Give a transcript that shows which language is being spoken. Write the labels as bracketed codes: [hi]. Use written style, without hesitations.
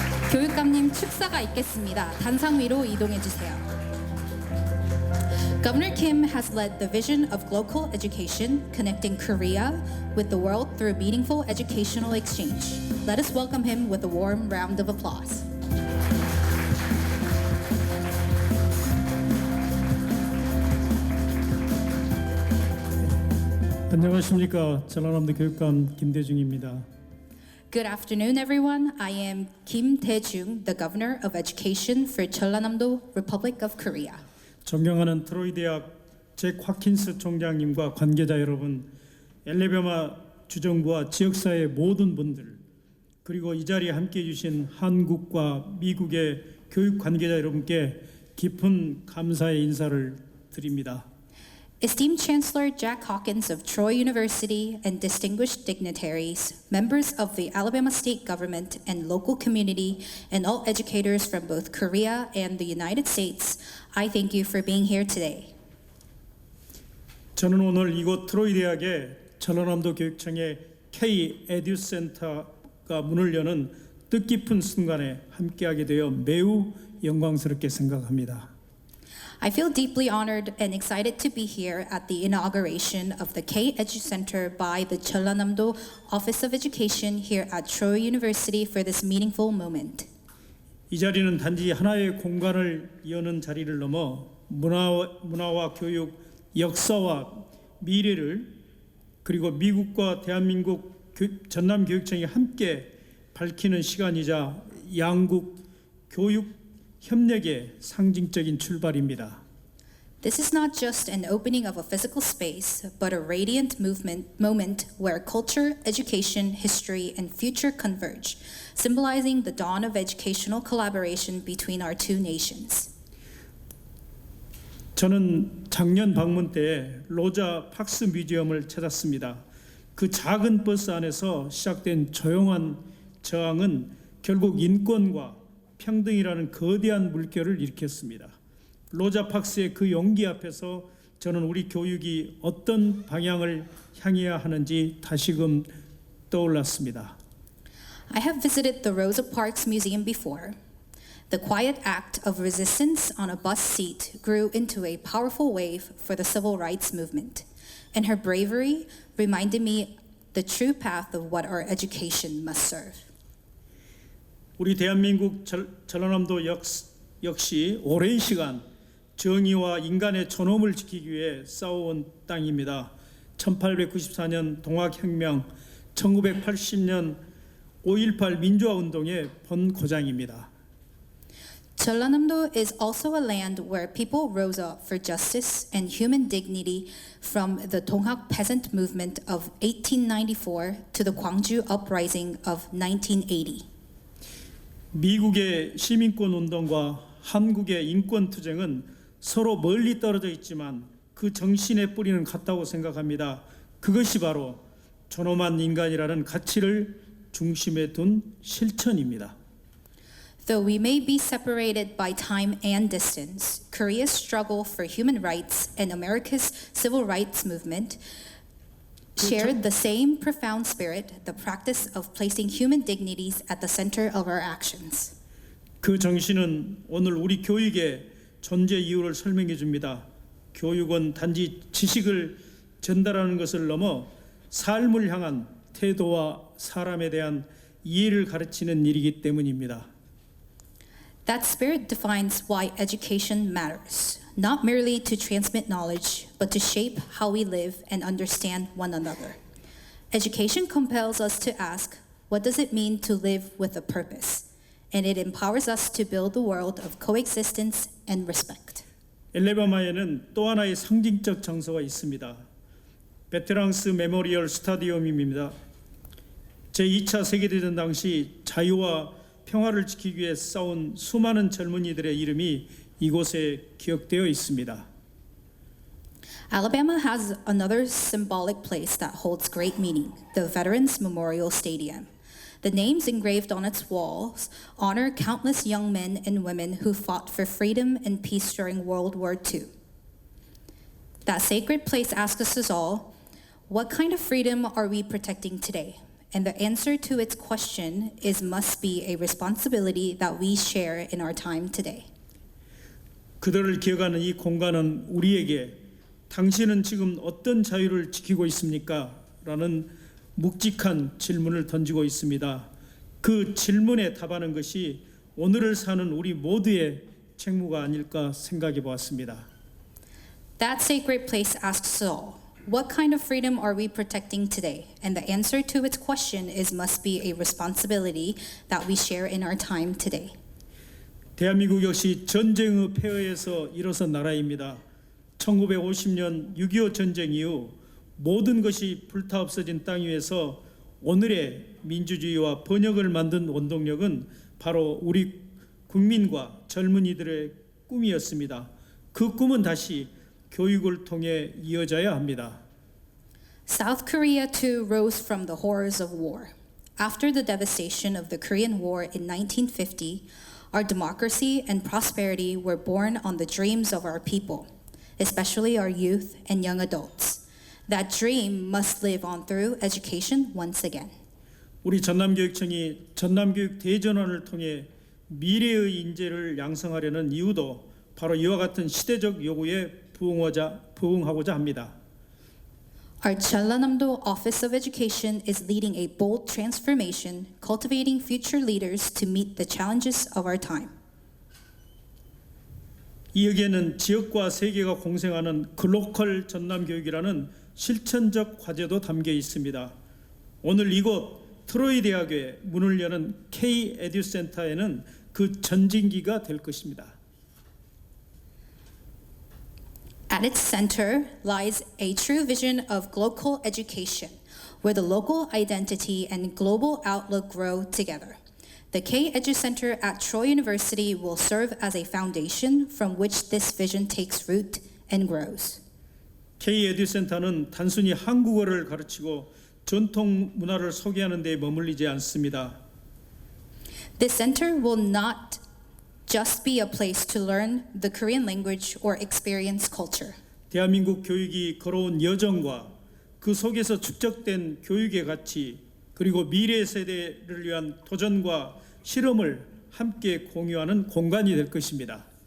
[ko] 교육감님 축사가 있겠습니다. 단상 위로 이동해 주세요. [en] Governor Kim has led the vision of glocal education, connecting Korea with the world through meaningful educational exchange. Let us welcome him with a warm round of applause. [ko] 안녕하십니까. 전라남도 교육감 김대중입니다. [en] Good afternoon, everyone. I am Kim Tae-jung, the Governor of Education for Jeonnam Republic of Korea. [ko] 존경하는 트로이 대학 잭 화킨스 총장님과 관계자 여러분, 엘레베마 주정부와 지역사회 모든 분들, 그리고 이 자리에 함께해 주신 한국과 미국의 교육 관계자 여러분께 깊은 감사의 인사를 드립니다. [en] Esteemed Chancellor Jack Hawkins of Troy University and distinguished dignitaries, members of the Alabama state government and local community, and all educators from both Korea and the United States, I thank you for being here today. [ko] 저는 오늘 이곳 트로이 대학의 전라남도 교육청의 K-EDU Center가 문을 여는 뜻깊은 순간에 함께하게 되어 매우 영광스럽게 생각합니다. [en] I feel deeply honored and excited to be here at the inauguration of the K-EDU Center by the Jeonnam Office of Education here at Troy University for this meaningful moment. [ko] 이 자리는 단지 하나의 공간을 여는 자리를 넘어 문화와 교육, 역사와 미래를 그리고 미국과 대한민국 전남교육청이 함께 밝히는 시간이자 양국 교육 협력의 상징적인 출발입니다. [en] This is not just an opening of a physical space, but a radiant moment where culture, education, history, and future converge, symbolizing the dawn of educational collaboration between our two nations. [ko] 저는 작년 방문 때 로자 박스 뮤지엄을 찾았습니다. 그 작은 버스 안에서 시작된 조용한 저항은 결국 인권과 평등이라는 거대한 물결을 일으켰습니다. 로자 박스의 그 용기 앞에서 저는 우리 교육이 어떤 방향을 향해야 하는지 다시금 떠올랐습니다. [en] I have visited the Rosa Parks Museum before. The quiet act of resistance on a bus seat grew into a powerful wave for the civil rights movement, and her bravery reminded me the true path of what our education must serve. [ko] 우리 대한민국 전라남도 역시 오랜 시간 정의와 인간의 존엄을 지키기 위해 싸워온 땅입니다. 1894년 동학혁명, 1980년 5.18 민주화운동의 본고장입니다. [en] Jeonnam is also a land where people rose up for justice and human dignity from the Donghak peasant movement of 1894 to the Gwangju uprising of 1980. [ko] 미국의 시민권 운동과 한국의 인권 투쟁은 서로 멀리 떨어져 있지만 그 정신의 뿌리는 같다고 생각합니다. 그것이 바로 존엄한 인간이라는 가치를 중심에 둔 실천입니다. [en] Though we may be separated by time and distance, Korea's struggle for human rights and America's civil rights movement shared the same profound spirit, the practice of placing human dignities at the center of our actions. [ko] 그 정신은 오늘 우리 교육의 존재 이유를 설명해 줍니다. 교육은 단지 지식을 전달하는 것을 넘어 삶을 향한 태도와 사람에 대한 이해를 가르치는 일이기 때문입니다. [en] That spirit defines why education matters, not merely to transmit knowledge, but to shape how we live and understand one another. Education compels us to ask, what does it mean to live with a purpose? And it empowers us to build a world of coexistence and respect. [ko] 엘레바마에는 또 하나의 상징적 장소가 있습니다. 베테랑스 메모리얼 스타디움입니다. 제2차 세계대전 당시 자유와 평화를 지키기 위해 싸운 수많은 젊은이들의 이름이 이곳에 기억되어 있습니다. [en] Alabama has another symbolic place that holds great meaning, the Veterans Memorial Stadium. The names engraved on its walls honor countless young men and women who fought for freedom and peace during World War II. That sacred place asks us all, what kind of freedom are we protecting today? And the answer to its question must be a responsibility that we share in our time today. [ko] 그들을 기억하는 이 공간은 우리에게 당신은 지금 어떤 자유를 지키고 있습니까? 라는 묵직한 질문을 던지고 있습니다. 그 질문에 답하는 것이 오늘을 사는 우리 모두의 책무가 아닐까 생각해 보았습니다. [en] That sacred place asks us all, what kind of freedom are we protecting today? And the answer to its question must be a responsibility that we share in our time today. [ko] 대한민국 역시 전쟁의 폐허에서 일어선 나라입니다. 1950년 6.25 전쟁 이후 모든 것이 불타 없어진 땅 위에서 오늘의 민주주의와 번영을 만든 원동력은 바로 우리 국민과 젊은이들의 꿈이었습니다. 그 꿈은 다시 교육을 통해 이어져야 합니다. [en] South Korea too rose from the horrors of war. After the devastation of the Korean War in 1950, our democracy and prosperity were born on the dreams of our people, especially our youth and young adults. That dream must live on through education once again. [ko] 우리 전남교육청이 전남교육 대전환을 통해 미래의 인재를 양성하려는 이유도 바로 이와 같은 시대적 요구에 부응하고자 합니다. [en] Our Jeonnam Office of Education is leading a bold transformation, cultivating future leaders to meet the challenges of our time. [ko] 이 여기에는 지역과 세계가 공생하는 글로컬 전남교육이라는 실천적 과제도 담겨 있습니다. 오늘 이곳 트로이 대학의 문을 여는 K-EDU 센터에는 그 전진기가 될 것입니다. [en] At its center lies a true vision of glocal education, where the local identity and global outlook grow together. The K-EDU Center at Troy University will serve as a foundation from which this vision takes root and grows. [ko] K-EDU 센터는 단순히 한국어를 가르치고 전통 문화를 소개하는 데 머물리지 않습니다. [en] This center will not just be a place to learn the Korean language or experience culture. [ko] 대한민국 교육이 걸어온 여정과 그 속에서 축적된 교육의 가치 그리고 미래 세대를 위한 도전과 실험을 함께 공유하는 공간이 될 것입니다.